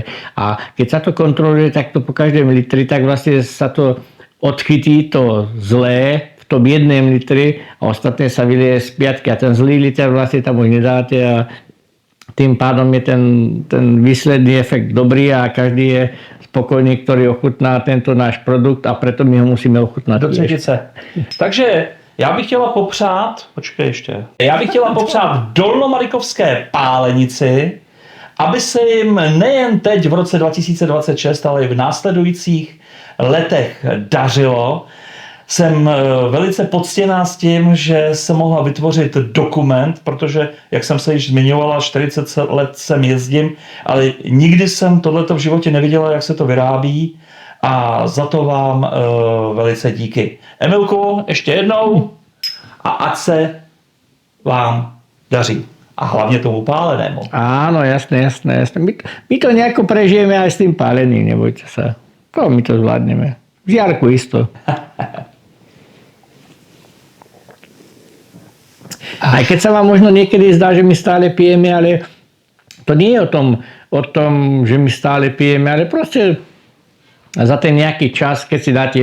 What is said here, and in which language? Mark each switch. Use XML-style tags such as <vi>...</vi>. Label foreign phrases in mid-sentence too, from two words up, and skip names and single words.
<sk>A keď sa to kontroluje takto po každém litri, tak vlastne sa to odchytí to zlé v tom jednom litri a ostatné sa vylieje z piatky. A ten zlý liter vlastne tam už nedáte a tým pádom je ten výsledný efekt dobrý a každý je spokojný, ktorý ochutná tento náš produkt a preto my ho musíme ochutnať.</sk> <cs>Do třetice. Takže já bych chtěla popřát dolnomarikovské pálenici, aby se jim nejen teď v roce 2026, ale i v následujících letech dařilo. Jsem velice poctěná s tím, že se mohla vytvořit dokument, protože, jak jsem se již zmiňovala, 40 let sem jezdím, ale nikdy jsem tohleto v životě neviděla, jak se to vyrábí. A za to vám velice díky. Emilku, ještě jednou a ať se vám daří. A hlavně tomu pálenému.</cs> <sk>Áno, jasné. My to nejako prežijeme aj s tým páleným, nebojte sa. My to zvládneme. V Jarku isto. Aj keď sa vám možno niekedy zdá, že my stále pijeme, ale to nie je o tom, že my stále pijeme, ale proste za ten nejaký čas, keď si dáte</sk>